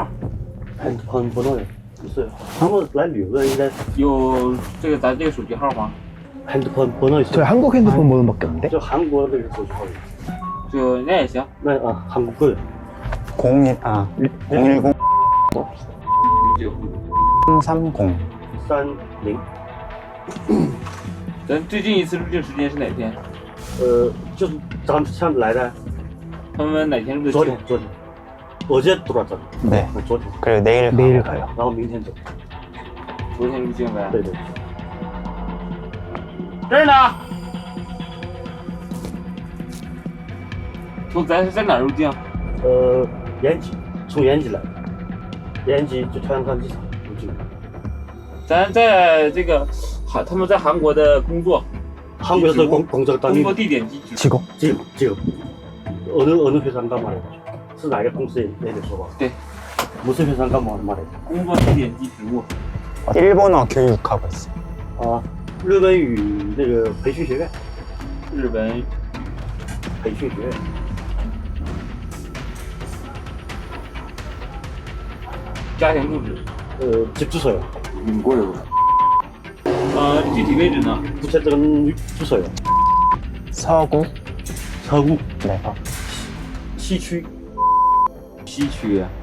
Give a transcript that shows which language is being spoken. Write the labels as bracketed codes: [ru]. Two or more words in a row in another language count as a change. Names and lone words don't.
[zh] 很不对，不是，他们来旅游的应该有这个咱这个手机号吗？ [ko] 핸드폰 번호 있어요. 저희 한국 핸드폰 번호밖에 없는데? 저 한국 그 手机号. 저 네, 있어요? 네, 한국 거. 010 330 30. [zh] 咱最近一次入境时间是哪天？就是咱们上来的。他们哪天入的境？昨天。 [ko] 어제 들어왔잖아. 네. [zh] 昨天. [ko] 그리고 내일 가요. [zh] 然后明天走. 昨天入境呗? 对对. 这儿呢。咱是在哪儿入境？延吉，从延吉来，延吉就朝阳港机场入境。咱在这个他们在韩国的工作，韩国的工作地点地址。 [ko] 직업. 직업. 어느 회사 간 말이야. [zh] 是哪个公司也得说吧？ [ko] 对，무슨 회사 간 말이야. [zh] 工作地点地址物。 [ko] 일본어 교육하고 있어요. [zh] 啊，日本语那个培训学院。日本培训学院。家庭住址？ [ko] 집 주소요. 민고요. [zh] 具体位置呢？ [ko] 구체적인 주소요. 서구. 서구. 네. [zh] 西区。西区啊？